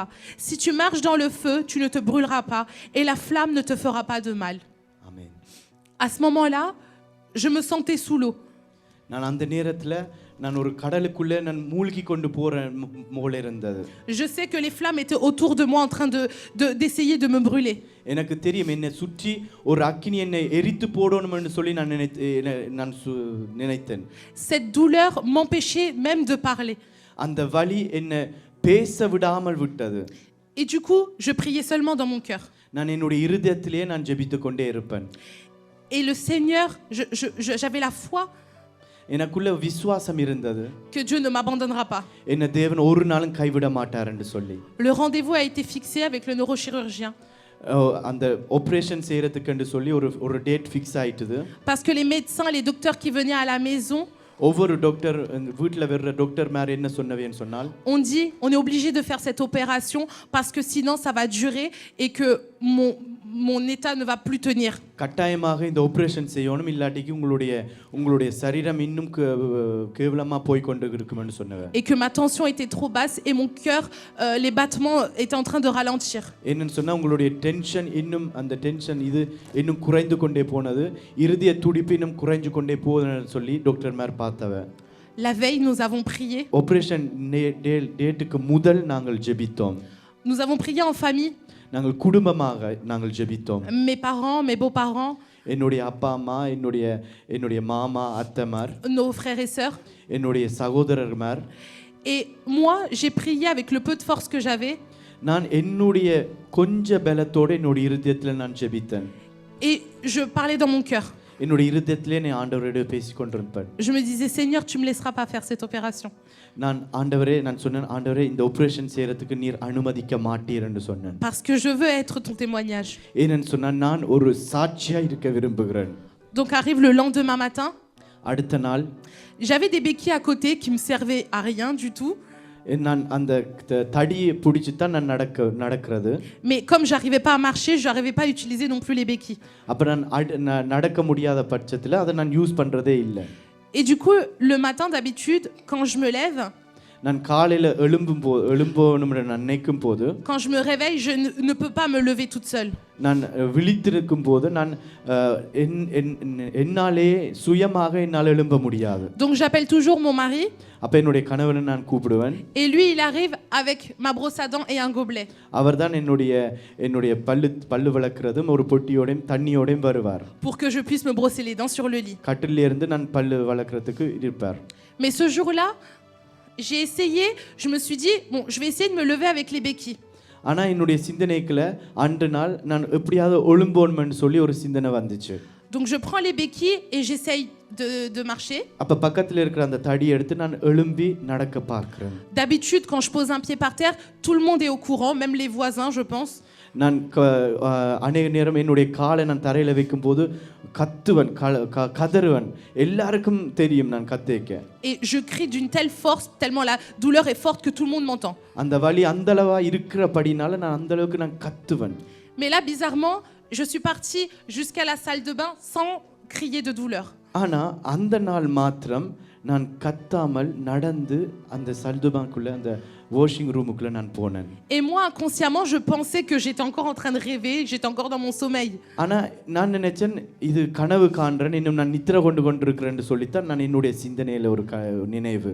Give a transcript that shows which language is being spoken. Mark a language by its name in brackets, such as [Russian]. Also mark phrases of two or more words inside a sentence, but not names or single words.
[French] Si tu marches dans le feu, tu ne te brûleras pas et la flamme ne te fera pas de mal. Amen. À ce moment-là, je me sentais sous l'eau. [Tamil] நான் அந்த நேரத்துல நான் ஒரு கடலுக்குள்ளே நான் மூழ்கி கொண்டு போறேன் போல இருந்தது. [French] Je sais que les flammes étaient autour de moi en train d'essayer de me brûler. [Tamil] எனக்கு தெரியும் என்னை சுற்றி ஒரு அக்கினி என்னை எரித்து போடணும்னு சொல்லி நான் நினைத்தேன். [French] Cette douleur m'empêchait même de parler. [Tamil] அந்த வலி என்னை பேச விடாமல் விட்டது. [French] Et du coup, je priais seulement dans mon cœur. [Tamil] நான் என்னுடைய இருதயத்திலே நான் ஜெபித்துக் கொண்டே இருப்பேன். [French] Et le Seigneur, j'avais la foi [Tamil] எனக்குள்ள விசுவாசம் இருந்தது. [French] que Dieu ne m'abandonnera pas. [Tamil] என்ன தேவன் ஒரு நாளும் கைவிட மாட்டார் என்று சொல்லி. [French] Le rendez-vous a été fixé avec le neurochirurgien. [Tamil] அந்த ஆபரேஷன் செய்யறதுக்கு என்று சொல்லி ஒரு [English] date fix [Tamil] ஆயிட்டுது. [French] Parce que les médecins, les docteurs qui venaient à la maison, [Tamil] ஒவ்வொரு டாக்டர் வீட்ல வர்ற டாக்டர் மேல என்ன சொன்னவேன்னு சொன்னால், [French] on est obligé de faire cette opération parce que sinon ça va durer et que mon état ne va plus tenir. [Tamil] கட்டாயமாக இந்த ஆபரேஷன் செய்யணும், இல்லாட்டிக்கு உங்களுடைய சரீரம் இன்னும் கேவலமா போய் கொண்டு இருக்கும்னு சொன்னவே. [French] Et que ma tension était trop basse et mon cœur, les battements étaient en train de ralentir. [Tamil] என்னன்னு சொன்னா உங்களுடைய டென்ஷன் அந்த டென்ஷன் இது இன்னும் குறைந்து கொண்டே போனது, இருதய துடிப்பு இன்னும் குறைஞ்சு கொண்டே போகுதுன்னு சொல்லி டாக்டர் மேர் பார்த்தவ. [French] La veille, nous avons prié. [Tamil] ஆபரேஷன் டேட்டுக்கு முதல் நாங்கள் ஜெபித்தோம். [French] Nous avons prié en famille. [Tamil] நாங்கள் குடும்பமாக நாங்கள் ஜெபித்தோம். [French] Mes parents, mes beaux-parents, [Tamil] என்னுடைய அப்பா அம்மா, என்னுடைய மாமா அத்தைமார், [French] nos frères et sœurs. [Tamil] என்னுடைய சகோதரர்மார். [French] Et moi, j'ai prié avec le peu de force que j'avais. [Tamil] நான் என்னுடைய கொஞ்ச பலத்தோட என்னுடைய இருதயத்துல நான் ஜெபித்தேன். [French] Et je parlais dans mon cœur. [Tamil] என்னுடைய இருதயத்திலே நான் ஆண்டவரோடு பேசிக் கொண்டிருப்பேன். [French] Je me disais, Seigneur, tu me laisseras pas faire cette opération. [Tamil] நான் சொன்னேன், ஆண்டவரே இந்த ஆபரேஷன் செய்யறதுக்கு நீர் அனுமதிக்க மாட்டீர் என்று சொன்னேன். [French] Parce que je veux être ton témoignage. [Tamil] ஏன்னு சொன்னா நான் ஒரு சாட்சியா இருக்க விரும்புகிறேன். [French] Donc arrive le lendemain matin. [Tamil] அடுத்த நாள் [French] j'avais des béquilles à côté qui me servaient à rien du tout. [Tamil] நான் அந்த தடியை பிடிச்சு தான் நான் நடக்கிறது. [French] Mais comme j'arrivais pas à marcher, j'arrivais pas à utiliser non plus les béquilles. [Tamil] அப்ப நான் நடக்க முடியாத பட்சத்துல அதை நான் யூஸ் பண்றதே இல்ல. [French] Et du coup, le matin d'habitude, quand je me lève, [Tamil] நான் காலையில எழும்பணும்னு நான் நினைக்கும் போது, [French] quand je me réveille, je ne peux pas me lever toute seule. [Tamil] நான் விழித்திருக்கும் போது நான் என்னாலே சுயமாக என்னால் எழும்ப முடியாது. [French] Donc j'appelle toujours mon mari. [Tamil] அப்ப என்னுடைய கணவனை நான் கூப்பிடுவேன். [French] Et lui, il arrive avec ma brosse à dents et un gobelet. [Tamil] அவர்தான் என்னுடைய பல்லு விளக்குறதும் ஒரு பொட்டியோடையும் தண்ணியோடையும் வருவார். [French] Pour que je puisse me brosser les dents sur le lit. [Tamil] கட்டில்ல இருந்து நான் பல்லு விளக்குறதுக்கு இருப்பார். [French] Mais ce jour-là, j'ai essayé, je me suis dit, bon, je vais essayer de me lever avec les béquilles. [Tamil] ஆனா என்னுடைய சிந்தனைக்குள்ள அன்று நாள் நான் எப்படியாவது ஒழும்போன்மன்னு சொல்லி ஒரு சிந்தனை வந்துச்சு. [French] Donc je prends les béquilles et j'essaye de marcher. [Tamil] அப்ப பக்கத்துல இருக்கிற அந்த தடியை எடுத்து நான் எழும்பி நடக்க பார்க்கிறேன். [French] D'habitude quand je pose un pied par terre, tout le monde est au courant, même les voisins, je pense. [Tamil] நான் அநேக நேரம் என்னுடைய காலை நான் தரையில வைக்கும்போது கத்துவன், கதறுவன், எல்லாருக்கும் தெரியும் நான் கத்திக்க. [French] Et je crie d'une telle force, tellement la douleur est forte que tout le monde m'entend. [Tamil] அந்த வலி அந்த அளவா இருக்கிறபடினால நான் அந்த அளவுக்கு நான் கத்துவன். [French] Mais là bizarrement, je suis partie jusqu'à la salle de bain sans crier de douleur. [Tamil] ஆனா அந்த நாள் மாத்திரம் நான் கத்தாமல் நடந்து அந்த சல்துபாக்குள்ள அந்த [English] washing room-க்குள்ள [Tamil] நான் போனேன். [French] Et moi inconsciemment je pensais que j'étais encore en train de rêver, j'étais encore dans mon sommeil. [Tamil] ஆனா நான் நினைச்சேன் இது கனவு காண்றேன், இன்னும் நான் நித்திரை கொண்டிருக்கிறேன்னு சொல்லித்தான் நான் என்னுடைய சிந்தனையில ஒரு நினைவு.